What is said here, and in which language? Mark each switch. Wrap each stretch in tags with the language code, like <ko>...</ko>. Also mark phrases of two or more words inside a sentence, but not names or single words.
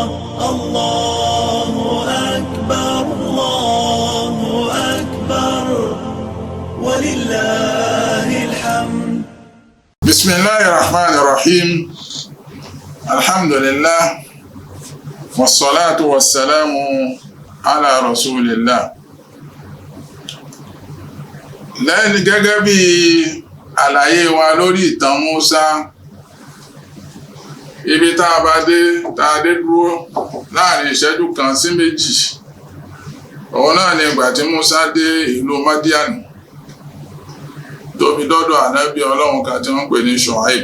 <ar>الله أكبر، الله أكبر. ولله الحمد. بسم الله الرحمن الرحيم. الحمد لله. والصلاة والسلام على رسول الله.</ar> <yo>Lẹ́yìn gẹ́gẹ́ bí àlàyé wa lórí ìtàn Mùsá, ibi tá a dé dúró láàrin ìṣẹ́jú kan sí méjì. Òun náà ni ìgbà tí Mùsá dé ìlú Madian tó fi dọ́dọ̀ ànábì Ọlọ́run kan tí wọ́n pè ní Ṣuaib.</yo>